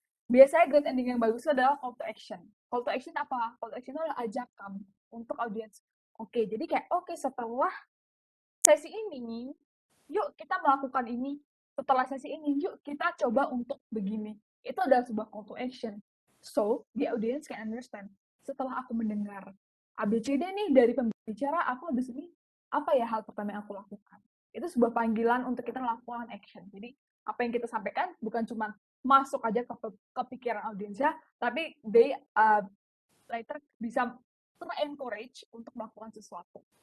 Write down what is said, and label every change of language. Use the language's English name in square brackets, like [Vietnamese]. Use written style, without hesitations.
[Indonesian] Biasanya [English] great ending [Indonesian] yang bagus adalah call to action. Call to action apa? Call to action adalah ajakan untuk audiens. Oke, jadi kayak setelah sesi ini, yuk kita melakukan ini. Setelah sesi ini, yuk kita coba untuk begini. Itu adalah sebuah call to action. [English] So, the audience can understand. [Indonesian] Setelah aku mendengar ABCD nih dari pembicara, aku habis ini apa ya hal pertama yang aku lakukan? Itu sebuah panggilan untuk kita melakukan action. Jadi, apa yang kita sampaikan bukan cuma masuk aja ke pikiran audiensnya, tapi [English] they later [Indonesian] bisa ter-encourage untuk melakukan sesuatu.